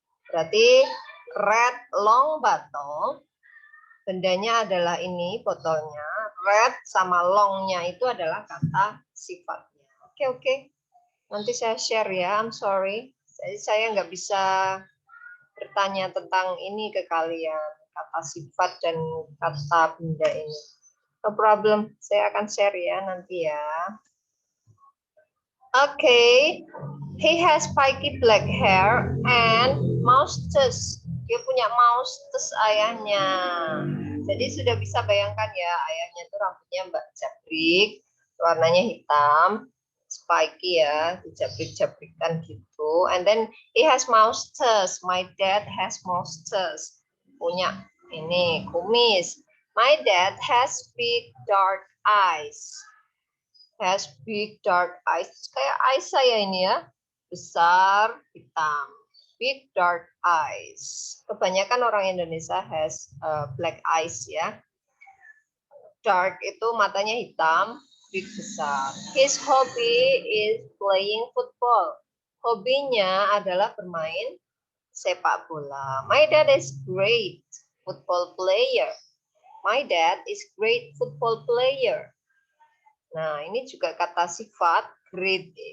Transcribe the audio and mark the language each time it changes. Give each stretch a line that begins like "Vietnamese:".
Indonesian: Berarti
English: red long bottle,
Indonesian: bendanya adalah ini botolnya, red sama longnya itu adalah kata sifatnya. Oke. Nanti saya share ya,
English: I'm sorry.
Indonesian: Jadi saya nggak bisa bertanya tentang ini ke kalian, kata sifat dan kata benda ini. No problem, saya akan share ya nanti ya.
English: Okay, he has spiky black hair and mustache.
Indonesian: Dia punya mustache ayahnya. Jadi sudah bisa bayangkan ya, ayahnya itu rambutnya mbak jabrik, warnanya hitam, spiky ya, dijabrik-jabrikan gitu.
English: And then he has mustache. My dad has mustache.
Indonesian: Punya ini kumis.
English: My dad has big dark eyes. Has big dark eyes.
Indonesian: Kayak eyes saya ini ya. Besar, hitam.
English: Big dark eyes.
Indonesian: Kebanyakan orang Indonesia
English: has black eyes ya.
Indonesian: Dark itu matanya hitam, big besar.
English: His hobby is playing football.
Indonesian: Hobinya adalah bermain sepak bola.
English: My dad is great football player. My dad is great football player.
Indonesian: Nah, ini juga kata sifat great.